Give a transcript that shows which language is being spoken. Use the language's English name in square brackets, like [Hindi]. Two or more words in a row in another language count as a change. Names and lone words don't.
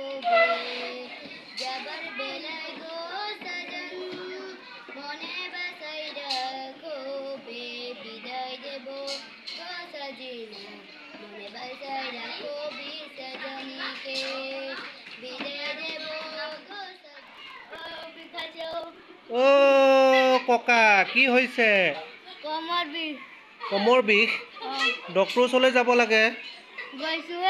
[Bangla] যাবার বেলায় গো সজন, মনে বাসায় রাখো বিদায় দেব গো সজিনী, মনে বাসায় রাখো সজনীকে, বিদায় দেব গো সজনী। [Assamese] ও ককা, কি হৈছে? কমৰ বিষ। কমৰ বিষ? ডক্টৰৰ ওচৰলৈ যাব লাগে। গৈছোৱে।